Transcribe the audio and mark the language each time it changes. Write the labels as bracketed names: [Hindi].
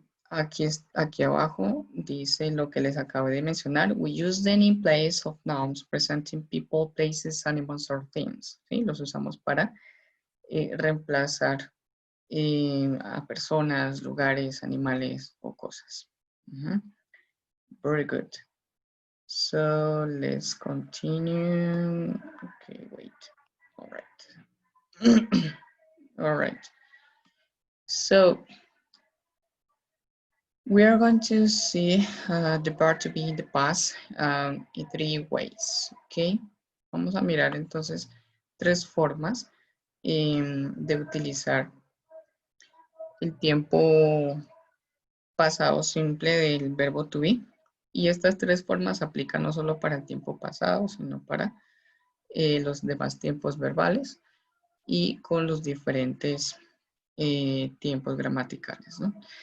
[Spanish] Aquí abajo dice lo que les acabo de mencionar. [English] We use them in place of nouns presenting people, places, animals, or things. [Spanish] ¿Sí? Los usamos para reemplazar a personas, lugares, animales o cosas. [English] Very good. So let's continue. Okay, wait. All right. All right. So we are going to see the verb to be in the past in three ways, ¿ok? [Spanish] Vamos a mirar entonces tres formas de utilizar el tiempo pasado simple del verbo to be. Y estas tres formas aplican no solo para el tiempo pasado, sino para los demás tiempos verbales y con los diferentes tiempos gramaticales, ¿no?